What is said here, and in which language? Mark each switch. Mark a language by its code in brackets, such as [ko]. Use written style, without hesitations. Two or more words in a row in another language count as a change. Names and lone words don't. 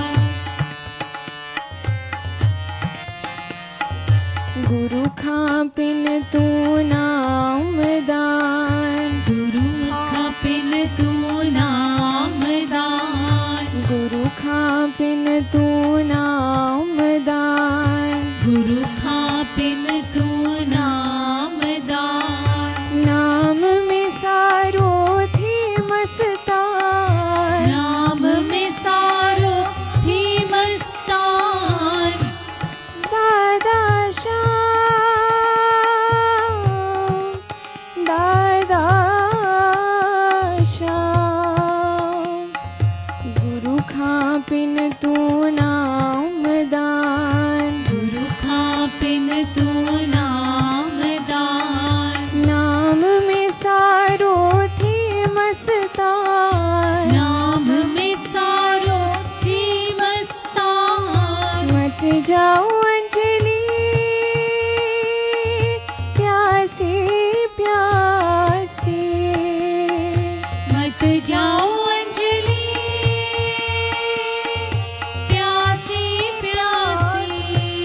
[sd] गुरु खापिन तू नाम दान, गुरु खापिन तू नाम दान। गुरु खापिन तू नाम दान। गुरु खापिन तू नाम दान। नाम में सारो थी मस्तान, नाम में सारो थी मस्तान। दादा श्याम दादा श्याम। गुरु खापिन तू नाम दान, गुरु खापिन तू नाम दान। नाम में सारो थी मस्तान, नाम में सारो थी मस्तान। [hi] मत जाओ अंजलि प्यासे प्यासे। मत जाओ अंजलि प्यासी प्यासी।